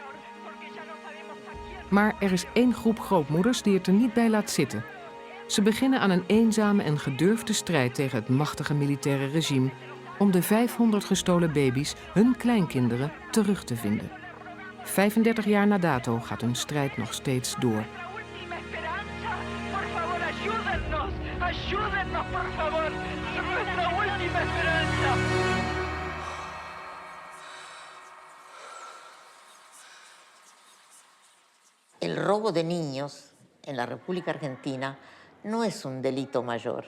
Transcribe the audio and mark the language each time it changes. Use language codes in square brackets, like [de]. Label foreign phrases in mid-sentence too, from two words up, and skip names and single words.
[nl] Maar er is één groep grootmoeders die het er niet bij laat zitten. Ze beginnen aan een eenzame en gedurfde strijd tegen het machtige militaire regime om de 500 gestolen baby's, hun kleinkinderen, terug te vinden. 35 jaar na dato gaat hun strijd nog steeds door. [es] El robo de niños en la República Argentina no es un delito mayor.